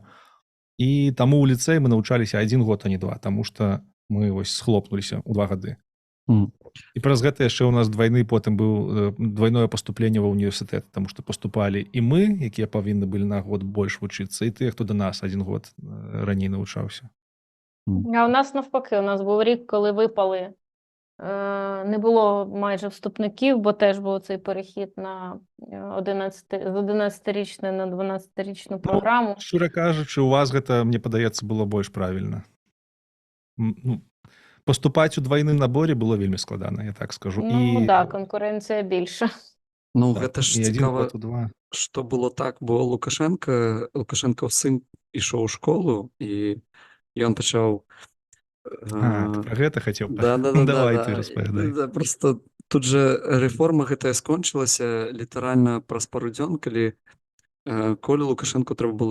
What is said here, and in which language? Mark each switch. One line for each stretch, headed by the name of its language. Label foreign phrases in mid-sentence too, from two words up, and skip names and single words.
Belarusian: І таму ў ліцэі мы навучаліся 1 год, а не 2, таму што мы вось схлопнуліся ў 2 гады. І праз гэта яшчэ ў нас потым быў двойное паступленне ва ўніверсітэт, таму што паступалі і мы, якія павінны былі на год больш вучыцца, і тыя, хто да нас 1 год раней навучаўся.
Ukrainian: А у нас навпаки, у нас був рік, коли випали. Не було майже вступників, бо теж був цей перехід на з 11-річної на 12-річну програму.
Belarusian: Шчыра кажучы, у вас гэта, мне падаецца, было больш правільна. Ну, паступаць у двайным наборі было вельмі складана, я так скажу.
Ukrainian: Ну, да, конкуренція більша. Ну,
Belarusian: Так, гэта ж і 1 цікава, год у 2. што было так, бо Лукашэнкаў сын ішоў у школу, і ён пачаў... Ты пра гэта хацеў? Да. Давай ты распавядай. Да, просто тут же рэформа гэтая скончылася літаральна праз пару дзён, калі Коле Лукашенку трэба было